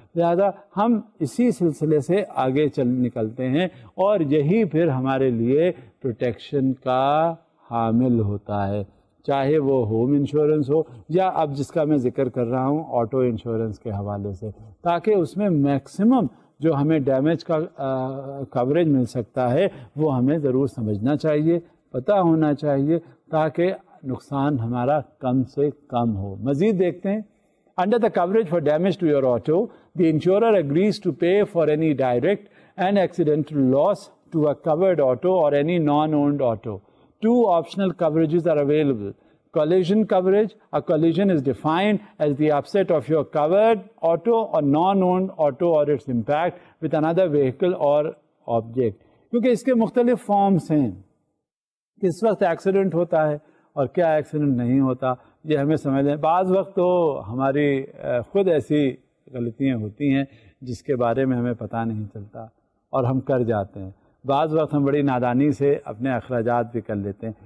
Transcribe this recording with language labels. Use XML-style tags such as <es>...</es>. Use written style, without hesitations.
<ur>لہذا ہم اسی سلسلے سے آگے نکلتے ہیں، اور یہی پھر ہمارے لیے پروٹیکشن کا حامل ہوتا ہے، چاہے وہ ہوم انشورنس ہو یا اب جس کا میں ذکر کر رہا ہوں آٹو انشورنس کے حوالے سے، تاکہ اس میں میکسیمم جو ہمیں ڈیمیج کا کوریج مل سکتا ہے وہ ہمیں ضرور سمجھنا چاہیے، پتہ ہونا چاہیے، تاکہ نقصان ہمارا کم سے کم ہو. مزید دیکھتے ہیں.</ur> <en>Under the coverage for damage to your auto, the insurer agrees to pay for any direct and accidental loss to a covered auto or any non-owned auto. Two optional coverages are available. Collision coverage. A collision is defined as the upset of your covered auto or non-owned auto or its impact with another vehicle or object.</en> <ur>کیونکہ اس کے مختلف forms ہیں. کس وقت accident ہوتا ہے اور کیا ایکسیڈنٹ نہیں ہوتا، یہ ہمیں سمجھ لیں. بعض وقت تو ہماری خود ایسی غلطیاں ہوتی ہیں جس کے بارے میں ہمیں پتہ نہیں چلتا اور ہم کر جاتے ہیں. بعض وقت ہم بڑی نادانی سے اپنے اخراجات بھی کر لیتے ہیں.</ur>